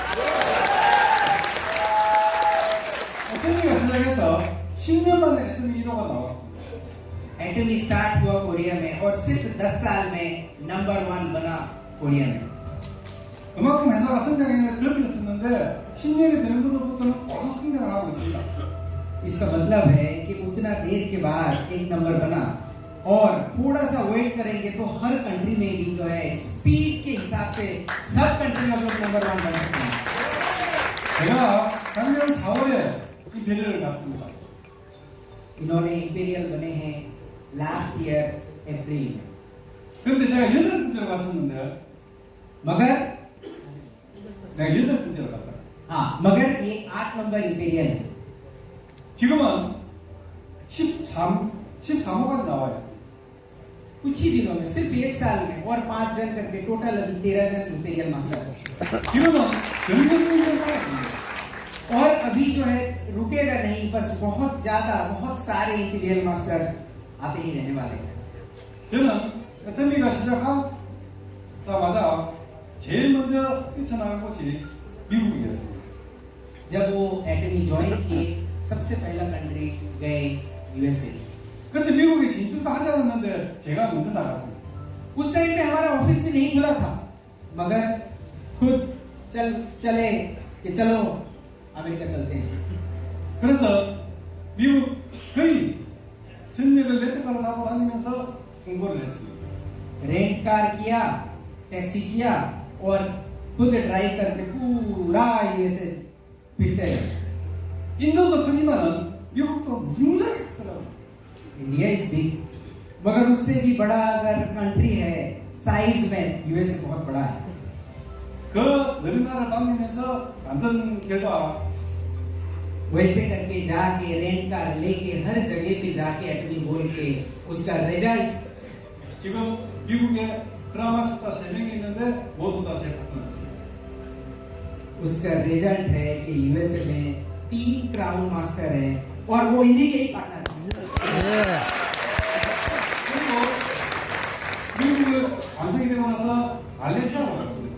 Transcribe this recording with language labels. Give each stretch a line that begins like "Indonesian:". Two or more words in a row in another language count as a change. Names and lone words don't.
Korean: 에토미가 시작해서 10년 만에 에토미 1호가 나왔습니다.
Hindi: एटमी स्टार्ट हुआ कोरिया में और सिर्फ 10 साल में नंबर 1 बना कोरिया में।
Korean: 그만큼 회사가 성장에 더디었었는데 10년이 되는 것부터는 계속 성장을 하고 있습니다.
Hindi: इसका मतलब है कि उतना देर के बाद एक नंबर बना और थोड़ा सा वेट करेंगे तो हर कंट्री में भी जो है स्पीड के हिसाब से सब कंट्री में हम लोग नंबर 1 बन सकते हैं।
Korean: 제가 작년 4월에 임페리얼을 갔습니다.
Hindi: इन्होंने इंपीरियल बने हैं
English: last year April
Hindi: में।
Korean: 그런데 제가 8번째로 갔었는데
Hindi: मगर
Korean: 내가 8번째로 갔다.
Hindi: हाँ, मगर ये 8 नंबर इंपीरियल है।
Korean: 지금은 13호까지 나와요.
Hindi: कुछ ही दिनों में, सिर्फ 1 साल में और 5 जन करके टोटल अभी 13 जन
English: Imperial Master
Hindi: है।
Korean: 지금은 전국적으로 나왔습니다.
Hindi: और अभी जो है रुकेगा नहीं, बस बहुत सारे
English: Imperial Master
Hindi: आते ही रहने वाले हैं।
Korean: 저는 에토미가 시작하자마자 제일 먼저 뛰쳐나간 곳이 미국이었습니다.
Hindi: जब वो एटमी ज्वाइन किए, सबसे पहला कंट्री गए यूएसए।
Korean: 그때 미국에 진출도 하지 않았는데 제가 먼저 나갔습니다.
Hindi: उस टाइम पे हमारा ऑफिस भी नहीं खुला था, मगर खुद चले कि चलो अमेरिका चलते हैं।
Korean: 그래서 미국 거의 전역을 렌트카를 타고 다니면서 공부를 했습니다.
English: rent car
Hindi: किया, टैक्सी किया और खुद ड्राइव करके पूरा यूएसए फिरते रहे।
Korean: 인도도 크지만은 미국도 무지무지하게 크더라고요.
English: India is big,
Hindi: मगर उससे भी बड़ा अगर कंट्री है साइज में यूएसए बहुत बड़ा है।
Korean: 그 느린 나라를 다니면서 만든 결과
Hindi: वैसे करके जाके
English: rent car
Hindi: लेके हर जगह पे जाके एटमी बोल के उसका रिजल्ट
Korean: 지금 미국에 크라마스타 3명이 있는데 모두 다 제 파트너입니다.
Hindi: उसका रिजल्ट है कि यूएसए में 3
English: crown master
Hindi: है और वो इंडिया के ही पार्टनर है।
Korean: 그리고 미국을 완성이 되고 나서 말레이시아로 갔습니다.